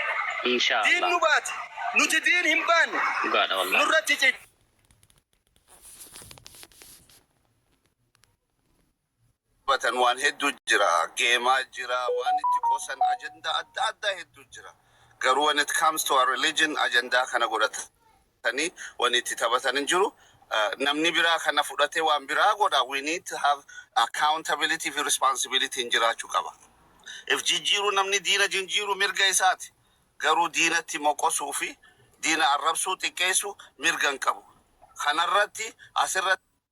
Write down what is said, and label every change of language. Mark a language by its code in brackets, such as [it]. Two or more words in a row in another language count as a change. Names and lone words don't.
[om] Inshallah. Diin nu baate nuti diin hin baanne nurratti ciccire. waan hedduu jira, geemaa jira, waan itti qosan ajandaa adda hedduu jira. Garuu [en] when it comes to our religion [om] ajandaa kana godhatanii waan itti taphatan hin jiru. Namni biraa kana fudhatee waan biraa godha. [en] We need to have accountability fi responsibility [om] hin jiraachuu qaba. If jijjiiru namni diina jijjiiru mirga isaati. Garuu diinatti moqosuu fi diina arrabsuu xiqqeessu mirga hin qabu. Kanarratti asirratti